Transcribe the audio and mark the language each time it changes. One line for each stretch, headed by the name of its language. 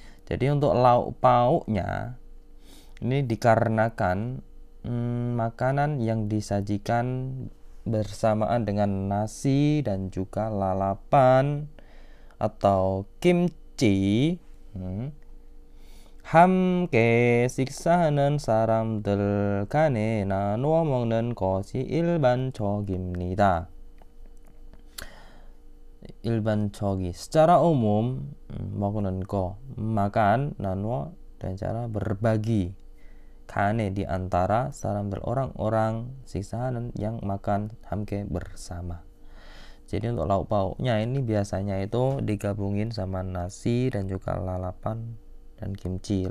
Indonesian: Jadi untuk lauk pauknya ini dikarenakan makanan yang disajikan bersamaan dengan nasi dan juga lalapan atau kimchi.
Korean: 함께 식사하는 사람들 간에 나누어 먹는 것이 일반적입니다.
Indonesian: 일반적이 secara umum,
Korean: 먹는 거,
Indonesian: makan, nanuo dengan cara berbagi. Kane di antara saram들 orang-orang, siksahanan yang makan hamke bersama. Jadi untuk lauk pauknya ini biasanya itu digabungin sama nasi dan juga lalapan dan kimchi.